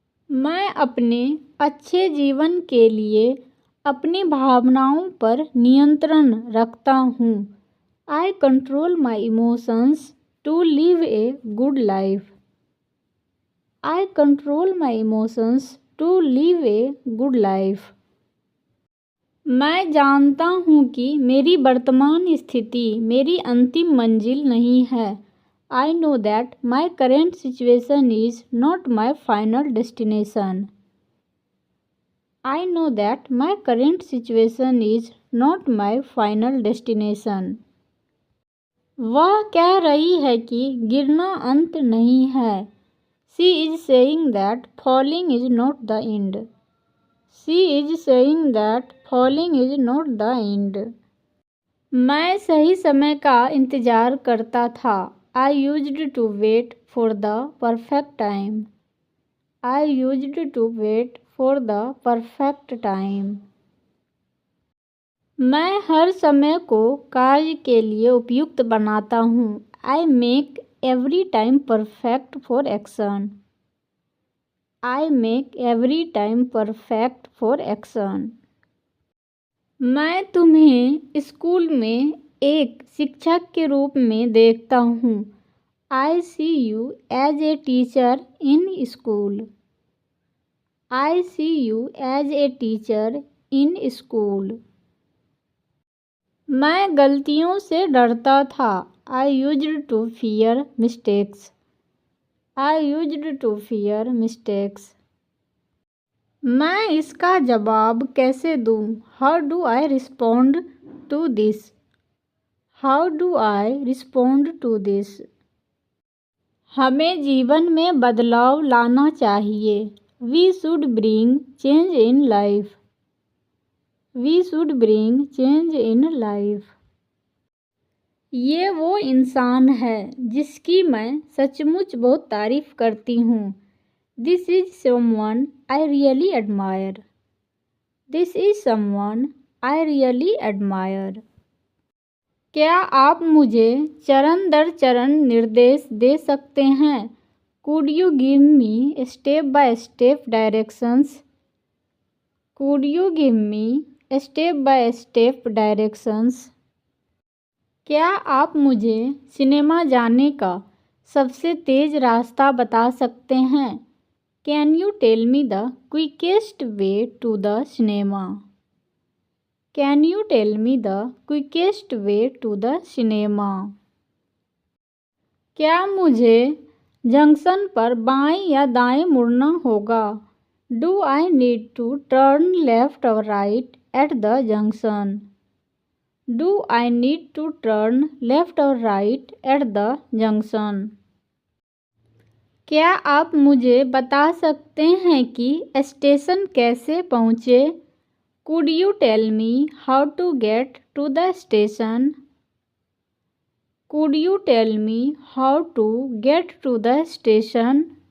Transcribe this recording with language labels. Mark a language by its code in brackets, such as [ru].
[hi] मैं अपने अच्छे जीवन के लिए अपनी भावनाओं पर नियंत्रण रखता हूँ. [en] I control my emotions to live a good life. I control my emotions to live a good life. [hi] मैं जानता हूँ कि मेरी वर्तमान स्थिति मेरी अंतिम मंजिल नहीं है. [en] I know that my current situation is not my final destination. I know that my current situation is not my final destination. [hi] वह कह रही है कि गिरना अंत नहीं है. [en] She is saying that falling is not the end. She is saying that falling is not the end. [hi] मैं सही समय का इंतज़ार करता था. [en] I used to wait for the perfect time. I used to wait for the perfect time. [hi] मैं हर समय को कार्य के लिए उपयुक्त बनाता हूँ. [en] I make every time perfect for action. I make every time perfect for action. [hi] मैं तुम्हें स्कूल में एक शिक्षक के रूप में देखता हूँ. [en] I see you as a teacher in school. I see you as a teacher in school. [hi] मैं गलतियों से डरता था. [en] I used to fear mistakes. I used to fear mistakes. [hi] मैं इसका जवाब कैसे दूँ? [en] How do I respond to this? How do I respond to this? [hi] हमें जीवन में बदलाव लाना चाहिए. [en] We should bring change in life. We should bring change in life. [hi] ये वो इंसान है जिसकी मैं सचमुच बहुत तारीफ़ करती हूँ. [en] This is someone I really admire. This is someone I really admire. [hi] क्या आप मुझे चरण दर चरण निर्देश दे सकते हैं? [en] Could you give me step by step directions? Could you give me step by step directions? [hi] क्या आप मुझे सिनेमा जाने का सबसे तेज़ रास्ता बता सकते हैं? [en] Can you tell me the quickest way to the cinema? Can you tell me the quickest way to the cinema? [hi] क्या मुझे जंक्शन पर बाएं या दाएं मुड़ना होगा? [en] Do I need to turn left or right at the junction? Do I need to turn left or right at the junction? [hi] क्या आप मुझे बता सकते हैं कि स्टेशन कैसे पहुँचे? [en] Could you tell me how to get to the station? Could you tell me how to get to the station?